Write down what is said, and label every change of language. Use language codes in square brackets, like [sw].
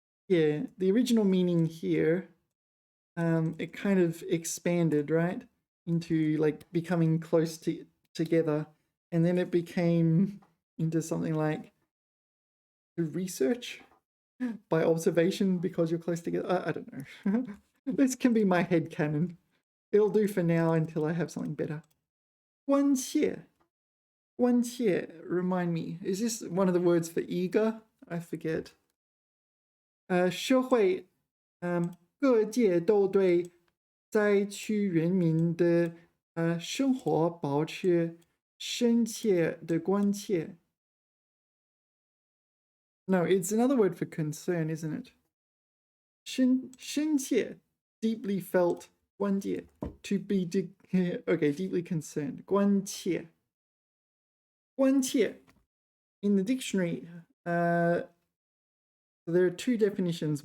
[en] yeah, the original meaning here, it kind of expanded, right, into like becoming close together, and then it became into something like to research by observation because you're close together. I don't know. This can be my head canon. It'll do for now until I have something better. [zh] 关切. [en] 关切, remind me. Is this one of the words for eager? I forget. [zh] 社会各界都对灾区人民的生活保持深切的关切. [en] No, it's another word for concern, isn't it? 深切, deeply felt, 关切, to be, okay, deeply concerned, 关切. 关切, in the dictionary, there are two definitions.